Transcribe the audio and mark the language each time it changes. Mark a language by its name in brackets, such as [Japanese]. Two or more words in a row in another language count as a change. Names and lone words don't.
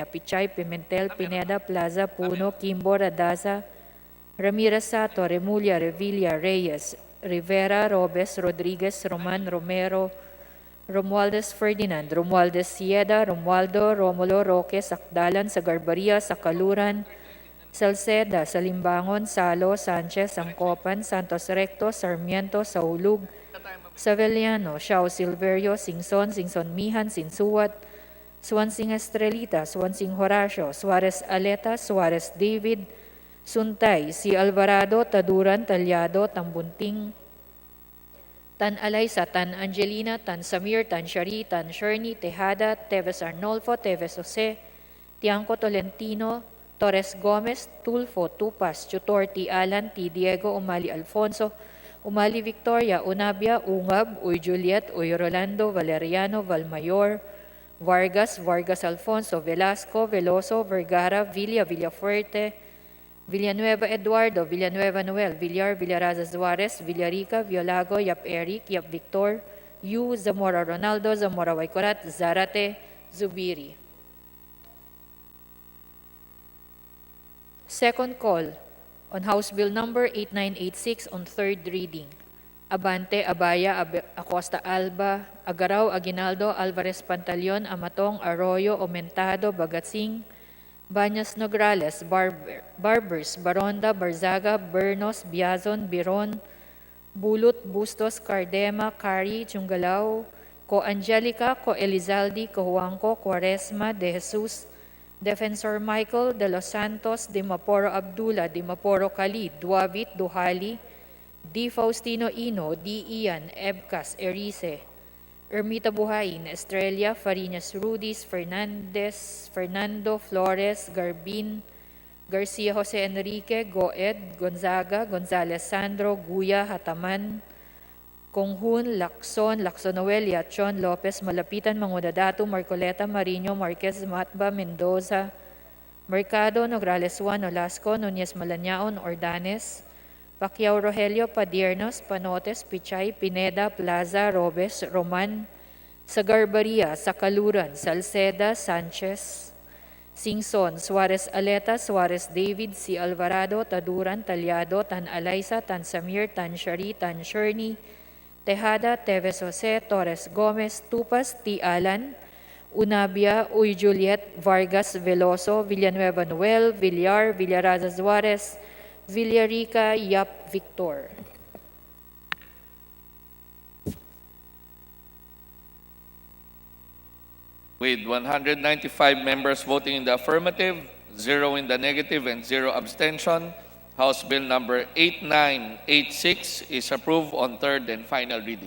[English] Pichay, Pimentel, Pineda, Plaza, Puno, Kimbo, Radaza, Ramirez Sato, Remulla, Revilla, Reyes, Rivera, Robes, Rodriguez, Roman, Romero, Romualdez Ferdinand, Romualdez Sieda, Romualdo, Romulo, Roque, Sakdalan, Sagarbaria, Sakaluran, Salceda, Salimbangon, Salo, Sanchez, Angcopan, Santos Recto, Sarmiento, Saulug, Saveliano, Xiao Silverio, Singson, Singson Mihan, Sinsuat, Swansing Estrelita, Swansing Horacio, Suarez Aleta, Suarez David, Suntay, Si Alvarado, Taduran, Talyado, Tambunting, Tan Alaysa, Tan Angelina, Tan Samir, Tan Shari, Tan Sherny, Tejada, Teves Arnolfo, Teves Jose, Tiangco Tolentino, Torres Gomez, Tulfo, Tupas, Chutorti, Alan, T. Diego, Umali Alfonso, Umali Victoria, Unabia, Ungab, Uy Juliet, Uy Rolando, Valeriano, Valmayor, Vargas, Vargas Alfonso, Velasco, Veloso, Vergara, Villafuerte, Villanueva Eduardo, Villanueva Noel, Villar, Villaraza Suarez, Villarica, Violago, Yap Eric, Yap Victor, Yu, Zamora Ronaldo, Zamora Waikorat, Zarate, Zubiri. Second call on House Bill Number 8986 on third reading. Abante, Abaya, Acosta Alba, Agaraw, Aguinaldo, Alvarez Pantaleon, Amatong, Arroyo, Aumentado, Bagatsing, Bañas Nograles, Barbers, Baronda, Barzaga, Bernos, Biazon, Biron, Bulot, Bustos, Cardema, Cari, Chungalao, Co Angelica, Co Elizaldi, Co Juanco, Quaresma, De Jesus, Defensor Michael, De Los Santos, Di Maporo Abdullah, Di Maporo Khalid, Duavit, Duhali, Di Faustino Ino, Di Ian, Ebcas, Erice, Ermita Buhain, Estrella, Fariñas Rudis, Fernandez, Fernando, Flores, Garbin, Garcia Jose Enrique, Goed, Gonzaga, Gonzales Sandro, Guya, Hataman, Conghun, Lacson, Lacsonoel, Yachon, Lopez, Malapitan, Mangudadatu, Marcoleta, Marino, Marquez, Matba, Mendoza, Mercado, Nograles 1, Olasco, Nunez Malañaon, Ordanes, Pacquiao Rogelio, Padiernos, Panotes, Pichay, Pineda, Plaza, Robes, Roman, Sagarbaria, Sakaluran, Salceda, Sanchez, Singson, Suarez Aleta, Suarez David, C. Alvarado, Taduran, Talyado, Tan Alaysa, Tan Samir, Tan Shari, Tan Sherney, Tejada, Teves Jose, Torres Gomez, Tupas, T. Alan, Unabia, Uy Juliet, Vargas Veloso, Villanueva Noel, Villar, Villaraza Suarez, Villarica, Yap Victor. With 195 members voting in the affirmative, 0 in the negative, and 0 abstention, House Bill number 8986 is approved on third and final reading.